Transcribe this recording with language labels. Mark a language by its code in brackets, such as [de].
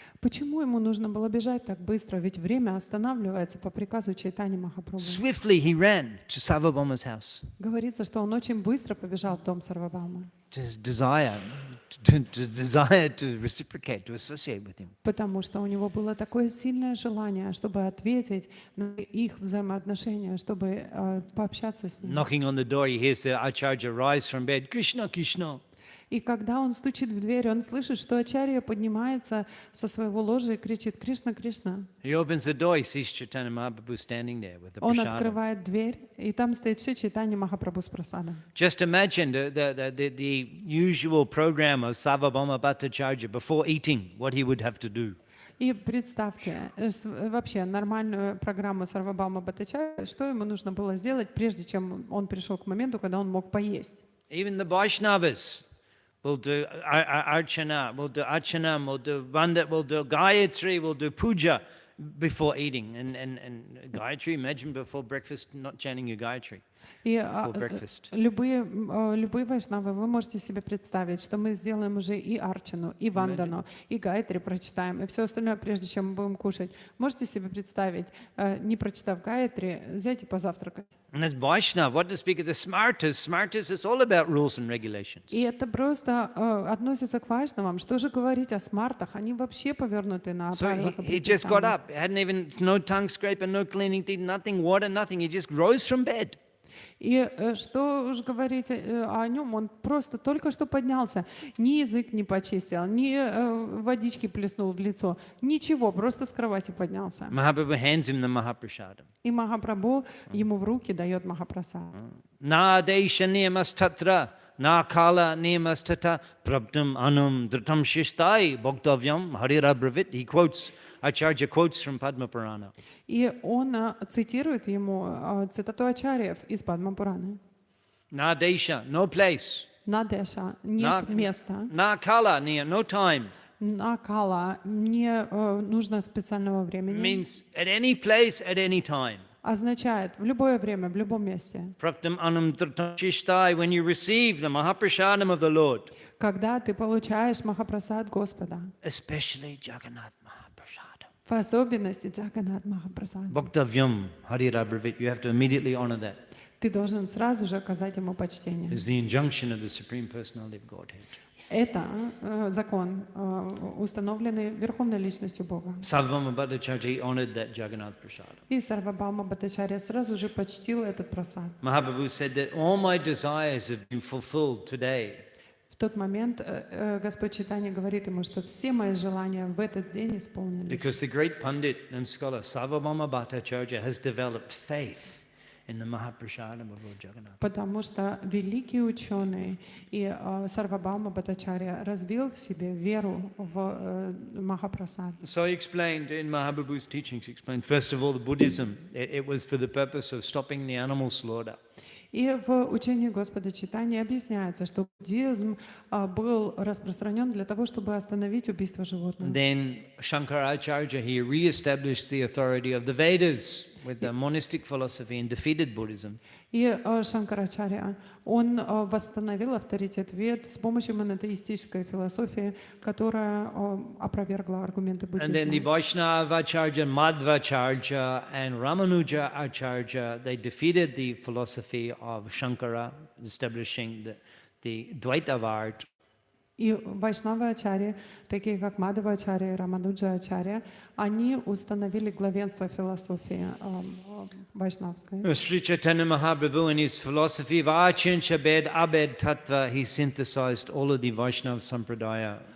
[ru] Почему ему нужно было бежать так быстро? Ведь время останавливается по приказу Чайтани Махапрабху. [en] Swiftly he ran to Sarvabhauma's house. [ru] Говорится, что он очень быстро побежал в дом Сарвабхаумы. [en] His desire to reciprocate, to associate with him. [ru] Потому что у него было такое сильное желание, чтобы ответить на их взаимоотношения, чтобы пообщаться с ним. [en] Knocking on the door, he hears the Acharya rise from bed. Krishna, Krishna. [ru] И когда он стучит в дверь, он слышит, что Ачарья поднимается со своего ложа и кричит: «Кришна, Кришна». [en] He opens the door, he sees Chaitanya Mahaprabhu standing there with the [ru] Он [en] prasada. [ru] открывает дверь, и там стоит Шри Чайтанья Махапрабху с прасадом. [en] Just imagine the usual program of Sarvabhauma Bhattacharya before eating, what he would have to do. [ru] И представьте вообще нормальную программу Сарвабхаума Бхаттачарьи, что ему нужно было сделать, прежде чем он пришел к моменту, когда он мог поесть. [en] Even the Vaishnavas will do archana, will do achanam, will do vanda, will do gayatri, will do puja before eating. And gayatri, imagine before breakfast not chanting your gayatri. [ru] И [en] before breakfast. [ru] любые вайшнавы, вы можете себе представить, что мы сделаем уже и арчану, и вандану, и гайатри прочитаем, и все остальное, прежде чем мы будем кушать. Можете себе представить, не прочитав гайатри, взять и позавтракать. [en] And as Vaishnava, what to speak of the smartas? Smartas is all about rules and regulations. [ru] И это просто относится к вайшнавам. Что же говорить о смартах? Они вообще повернуты на [en] So [ru] правилах [en] he just got [ru] предписаний. [en] up, hadn't even, no tongue scraper, no cleaning teeth, nothing, water, nothing. He just rose from bed. [ru] И что уж говорить о нем, он просто только что поднялся, ни язык не почистил, ни водички плеснул в лицо, ничего, просто с кровати поднялся. [en] Mahaprabhu hands him the Mahaprasadam. [ru] И Махапрабху ему в руки дает Махапрасад. [sa] Na desha niyamas tatra, na kala niyamas tata, prabdam anum dhritam shishtai, bhaktavyam harira bravit. [en] He quotes, Acharya quotes from Padma Purana. [ru] И он цитирует ему цитату Ачарьев из Падма Пураны. [sa] Na desha, [en] no place. [ru] Надеша, нет места. [sa] Na kala, [en] no time. [ru] На кала, не нужно специального времени. [en] Means at any place, at any time. [ru] Означает в любое время, в любом месте. [sa] Praptam anam dhritam shishtai, [en] when you receive the Mahaprasadam of the Lord. [ru] Когда ты получаешь Махапрасад Господа. [en] Especially Jagannath Mahaprasadam. [ru] В особенности Джаганнат Махапрасад. [sa] Bhaktavyam harira bravit. [en] You have to immediately honor that. [ru] Ты должен сразу же оказать ему почтение. [en] It's the injunction of the Supreme Personality of Godhead. [ru] Это закон, установленный Верховной Личностью Бога. [en] Sarvabhauma Bhattacharya honored that Jagannath Prasadam. [ru] И Сарвабхаума Бхаттачарья сразу же почтил этот прасад. [en] Mahaprabhu said that all my desires have been fulfilled today. [ru] В тот момент Господь Чайтанья говорит ему, что все мои желания в этот день исполнились. [en] Because the great Pandit and scholar Sarvabhauma Bhattacharya has developed faith in the Mahaprasadam of Lord Jagannath. [ru] Потому что великий ученый и Сарвабхаума Бхаттачарья развил в себе веру в Махапрасад. [en] So he explained in Mahaprabhu's teachings, he explained first of all the Buddhism, it was for the purpose of stopping the animal slaughter. [ru] И в учении Господа читания объясняется, что буддизм был распространен для того, чтобы остановить убийство животных. [en] Then Shankaracharya, he re-established the authority of the Vedas with the monastic philosophy and defeated Buddhism. [ru] И Шанкарачарья, он восстановил авторитет вед с помощью монотеистической философии, которая опровергла аргументы [en] And then the [ru] буддизма. [en] Vaishnava Acharya, Madhvacharya and Ramanuja Acharya, they defeated the philosophy of Shankara, establishing the Dvaitavart. [ru] И вайшнавы-ачарьи, такие как Мадхава-ачарья и Рамануджа-ачарья, они установили главенство философии вайшнавской. [en] Sri Chaitanya Mahaprabhu, in his philosophy of Achincha Bed Abed Tattva, he synthesized all of the Vaishnava Sampradaya